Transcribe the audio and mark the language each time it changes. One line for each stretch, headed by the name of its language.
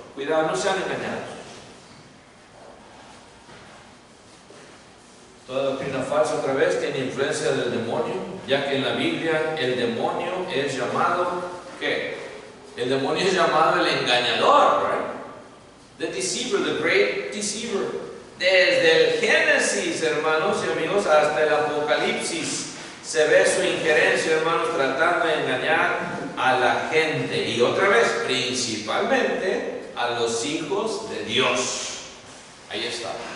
Spanish: Cuidado, no sean engañados. Toda doctrina falsa, otra vez, tiene influencia del demonio, ya que en la Biblia el demonio es llamado, ¿qué? El demonio es llamado el engañador, right?
English: The deceiver, the great deceiver.
Spanish: Desde el Génesis, hermanos y amigos, hasta el Apocalipsis, se ve su injerencia, hermanos, tratando de engañar a la gente. Y otra vez, principalmente a los hijos de Dios. Ahí está.